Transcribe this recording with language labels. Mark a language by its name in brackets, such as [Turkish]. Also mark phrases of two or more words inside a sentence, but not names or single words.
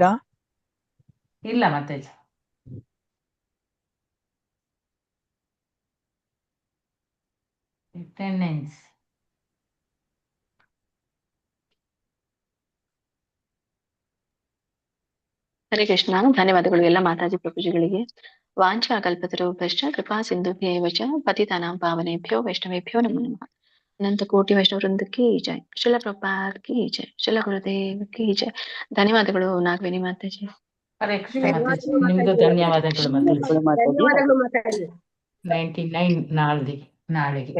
[Kannada] ಇಲ್ಲ ಮಾತಾಜಿ. ಅಟೆಂಡೆನ್ಸ್ ಹರೇ ಕೃಷ್ಣ. ಧನ್ಯವಾದಗಳು ಎಲ್ಲ ಮಾತಾಜಿ ಪ್ರಭುಜಿಗಳಿಗೆ. [Sanskrit] ವಾಂಛಾ ಕಲ್ಪತರುಭ್ಯಶ್ಚ ಕೃಪಾ ಸಿಂಧುಭ್ಯೇವ ಚ ಪತಿತಾನಾಂ ಪಾವನೇಭ್ಯೋ ವೈಷ್ಣವೇಭ್ಯೋ ನಮೋ ನಮಃ. [Kannada] ಅನಂತ ಕೋಟಿ ವೈಷ್ಣವ ವೃಂದ [Hindi] की जय. [Kannada] ಶ್ರೀಲ ಪ್ರಭುಪಾದ [Hindi] की जय. [Kannada] ಶ್ರೀಲ ಗುರುದೇವ್ [Hindi] की जय. [Kannada] ಧನ್ಯವಾದಗಳು ನಾಗವೇಣಿ ಮಾತಾಜಿ. ಹರೇ ಕೃಷ್ಣ ಮಾತಾಜಿ, ನಿಮ್ಗೂ ಧನ್ಯವಾದಗಳು ಮಾತಾಜಿ. ಧನ್ಯವಾದಗಳು ಮಾತಾಜಿ. 99 ನಾಳೆಗೆ